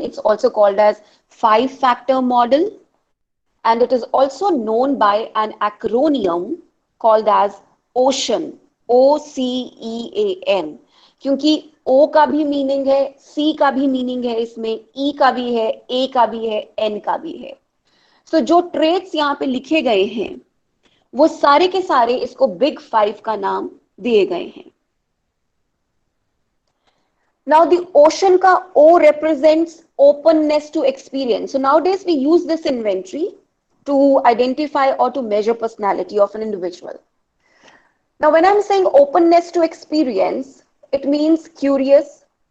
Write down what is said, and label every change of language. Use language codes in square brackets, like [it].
[en] It's also called as 5-factor model, and it is also known by an acronym called as OCEAN, OCEAN, [hi] क्योंकि O का भी meaning है, C का भी meaning है, इसमें E का भी है, A का भी है, N का भी है. So जो ट्रेट्स यहाँ पे लिखे गए हैं वो सारे के सारे इसको बिग 5 का नाम दिए गए हैं. [en] Now the ocean का O represents openness to experience. So nowadays we use this inventory to identify or to measure personality of an individual. Now when I'm saying openness to experience, it means curious.